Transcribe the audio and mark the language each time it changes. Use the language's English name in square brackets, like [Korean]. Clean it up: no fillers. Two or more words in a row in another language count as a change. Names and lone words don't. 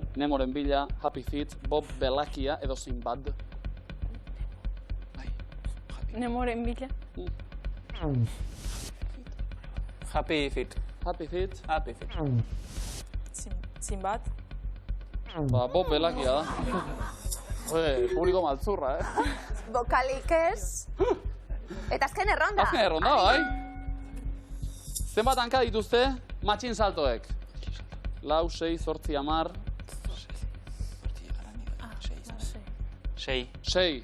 [Basque] Nemoren bila, Happy Feet, Bob Belakia edo Sinbad. Nemoren bila. Happy Feet. Happy Feet. Happy Feet. Sinbad. Bob Belakia da. Publiko maltzurra, Bokalik ez. Eta azken erronda. Azken erronda, bai. Zenbat hanka dituzte matxin saltoek? 4, 6, 8, 10... 6.